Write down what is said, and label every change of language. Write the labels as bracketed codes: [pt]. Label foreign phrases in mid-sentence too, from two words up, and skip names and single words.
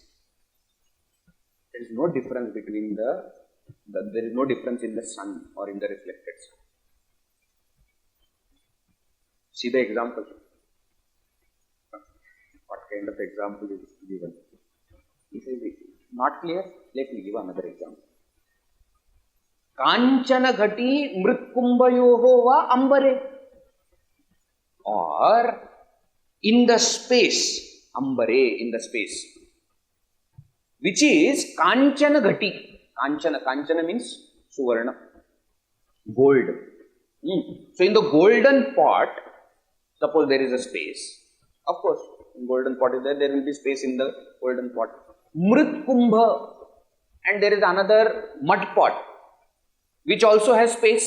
[en] There is no difference between there is no difference in the sun or in the reflected sun. See the example. What kind of example is given? This is not clear. Let me give another example. [sa] काञ्चन घटी मृत्कुम्भयोः वा अम्बरे. [en] Or in the space, ambare, in the space, which is [sa] काञ्चन घटी. [en] Kanchana means suvarna, gold. So in the golden pot, suppose there is a space. Of course, in golden pot is there will be space in the golden pot. [sa] मृत् कुम्भ, [en] and there is another mud pot, which also has space.